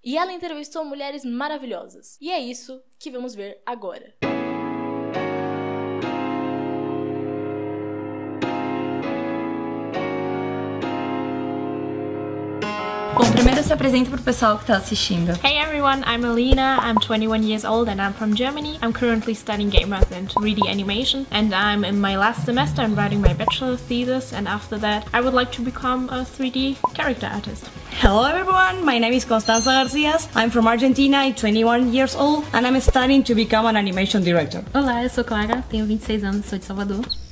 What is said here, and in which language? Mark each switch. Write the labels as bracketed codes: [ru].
[pt] E ela entrevistou mulheres maravilhosas. E é isso que vamos ver agora. Bom, primeiro se apresenta pro pessoal que tá assistindo. [en] Hey everyone, I'm Alina, I'm 21 years old and I'm from Germany. I'm currently studying game art and 3D animation and I'm in my last semester. I'm writing my bachelor thesis and after that I would like to become a 3D character artist. Hello everyone, my name is Constanza Garcia. I'm from Argentina, I'm 21 years old and I'm studying to become an animation director. [pt] Olá, eu sou Clara, tenho 26 anos, sou de Salvador.